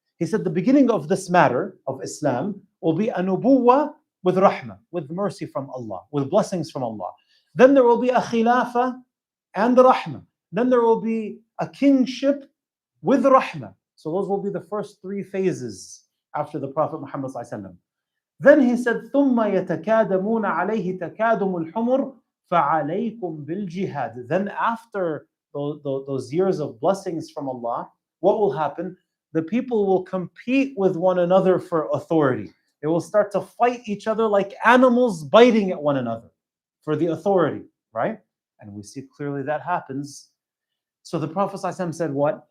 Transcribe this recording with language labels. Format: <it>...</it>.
<en>He said the beginning of this matter of Islam will be a nubuwah with rahmah, with mercy from Allah, with blessings from Allah. Then there will be a khilafah and rahmah. Then there will be a kingship with rahmah. So those will be the first three phases after the Prophet Muhammad ﷺ. Then he said,</en> <ar>ثُمَّ يَتَكَادَمُونَ عَلَيْهِ تَكَادُمُ الْحُمُرِ فَعَلَيْكُمْ بِالْجِهَادِ.</ar> <en>Then after those years of blessings from Allah, what will happen? The people will compete with one another for authority. They will start to fight each other like animals biting at one another for the authority, right? And we see clearly that happens. So the Prophet ﷺ said what?</en>